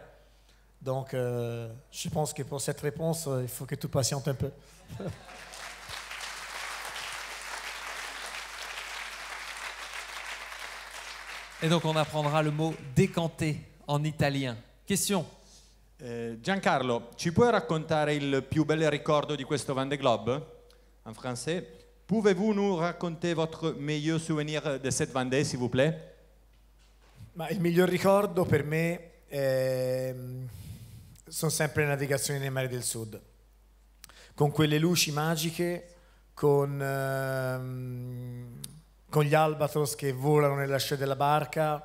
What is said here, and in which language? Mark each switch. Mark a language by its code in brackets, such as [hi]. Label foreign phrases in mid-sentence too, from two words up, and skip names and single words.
[fr] Donc, je pense que pour cette réponse, il faut que tu patientes un peu. Et donc on apprendra le mot décanter en italien. Question. [it] Giancarlo, ci puoi raccontare il più bel ricordo di questo Vendée Globe? [fr] En français. Pouvez-vous nous raconter votre meilleur souvenir de cette Vendée, s'il vous plaît? [it] Ma il miglior ricordo per me sono sempre le navigazioni nei mari del sud, con quelle luci magiche, con gli albatros che volano nella scia della barca.